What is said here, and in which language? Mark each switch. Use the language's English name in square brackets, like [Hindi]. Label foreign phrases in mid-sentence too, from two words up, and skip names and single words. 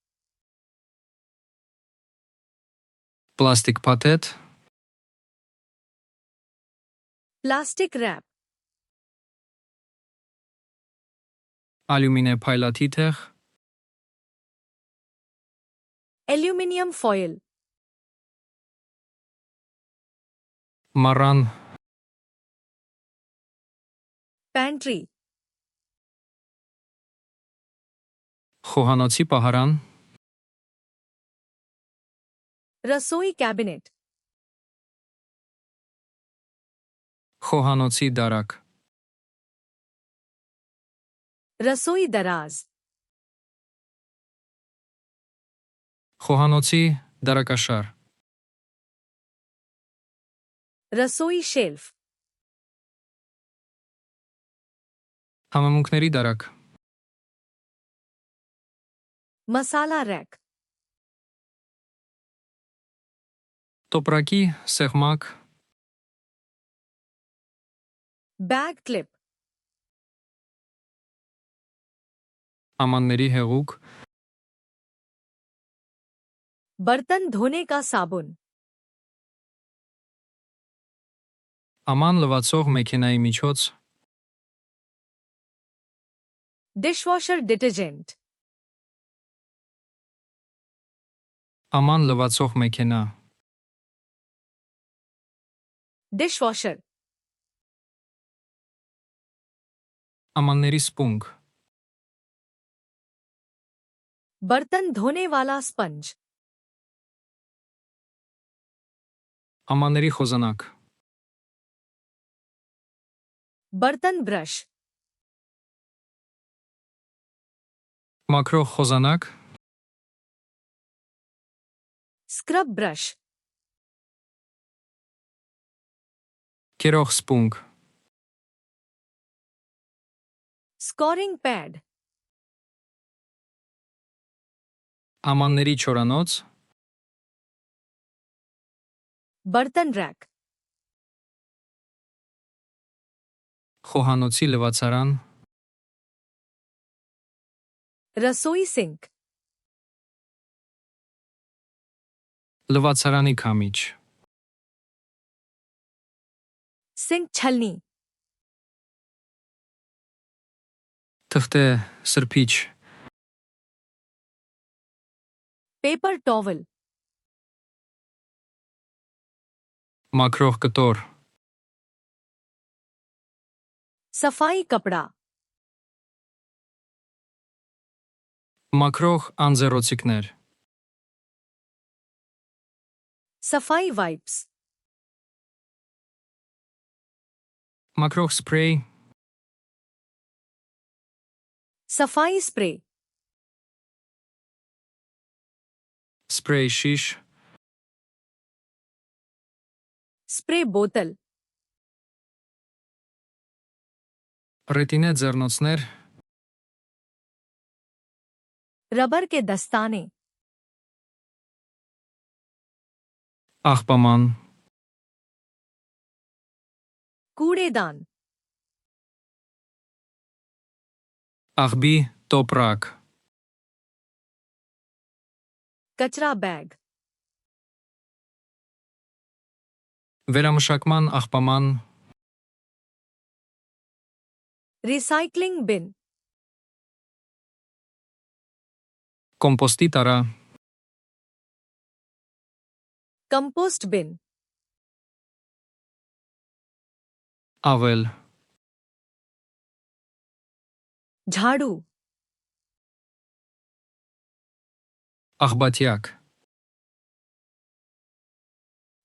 [Hindi] प्लास्टिक पतेत, [English] plastic wrap, [Armenian] алюмине փայլաթիթեղ, [English] aluminium foil, [Armenian] մառան, [English] पैंट्री, [Armenian] խոհանոցի պահարան, [Hindi] रसोई कैबिनेट, [Armenian] խոհանոցի դարակ, [Hindi] रसोई दराज, [Armenian] խոհանոցի դարակաշար, [Hindi] रसोई शेल्फ, [Armenian] համեմունքների դարակ, [Hindi] मसाला रैक, [Armenian] տոպրակի սեղմակ, [English] bag clip, [Armenian] ամանների հեղուկ, [Hindi] बर्तन धोने का साबुन, [Armenian] աման լվացող մեքենայի միջոց, [English] dishwasher detergent, [Armenian] աման լվացող մեքենա, [English] डिशवॉशर, [Armenian] ամանների սպունգ, [Hindi] बर्तन धोने वाला स्पंज, [Armenian] ամանների խոզանակ, [Hindi] बर्तन ब्रश, [Armenian] մաքրող խոզանակ, [English] scrub brush, [Armenian] կերող սպունգ, [English] scouring pad, [Armenian] ամանների չորանոց, [Hindi] बर्तन रैक, [Armenian] խոհանոցի լվացարան, [Hindi] रसोई सिंक, [Armenian] լվացարանի քամիչ, [Hindi] सिंक छलनी, [Armenian] թղթե սրբիչ, [English] paper towel, [Armenian] մաքրող կտոր, [Hindi] सफाई कपड़ा, [Armenian] մաքրող անձեռոցիկներ, [Hindi] सफाई वाइप्स, [Armenian] մաքրող սփրեյ, [Hindi] सफाई स्प्रे, [Armenian] սփրեյ շիշ, [English] spray bottle, [Armenian] ռետինե ձեռնոցներ, [Hindi] रबर के दस्ताने, [Armenian] աղբաման, [Hindi] कूड़ेदान, [Armenian] աղբի տոպրակ, [Hindi] कचरा बैग, [Armenian] վերամշակման աղբաման, [English] recycling bin, [Armenian] կոմպոստի տարա, [English] compost bin, [Armenian] ավել, [Hindi] झाड़ू, [Armenian] աղբատյակ,